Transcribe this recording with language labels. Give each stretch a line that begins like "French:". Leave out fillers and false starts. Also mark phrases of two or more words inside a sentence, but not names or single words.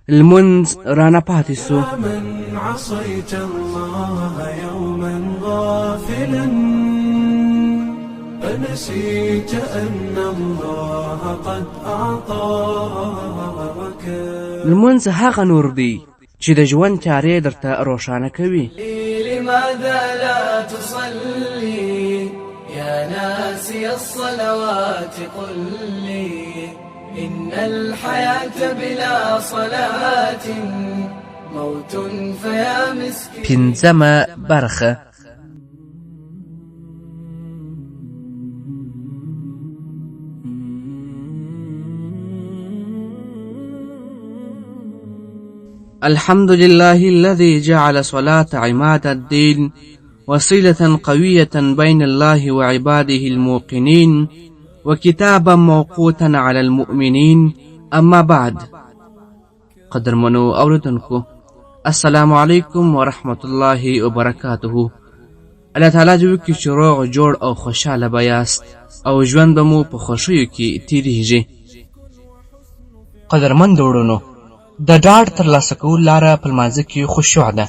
Pashto: لمونځ رانه پاتې سو.
Arabic: من عصيت الله يوما غافلا فنسيت أن الله قد أعطاك.
Pashto: لمونځ هغه نور دی چې د ژوند چارې درته روښانه کوي.
Arabic: لماذا لا تصلي يا ناسي الصلوات قل لي إن الحياة بلا صلاة موت فيا مسكين.
Pashto: پنځمه برخه.
Arabic: الحمد لله الذي جعل صلاة عماد الدين وصلة قوية بين الله وعباده الموقنين وكتابا موقوتا على المؤمنين. أما بعد.
Pashto: قدرمنو اوردونکو
Arabic: السلام علیکم ورحمت الله وبرکاته.
Pashto: الله تعالی جو کی چې روغ جوړ او خوشاله بیاست او ژوند به مو په خوښیو کې تیریږي. قدرمن وروڼو، د ډاډ ترلاسه کول لاره په لمانځه کې خشوع ده.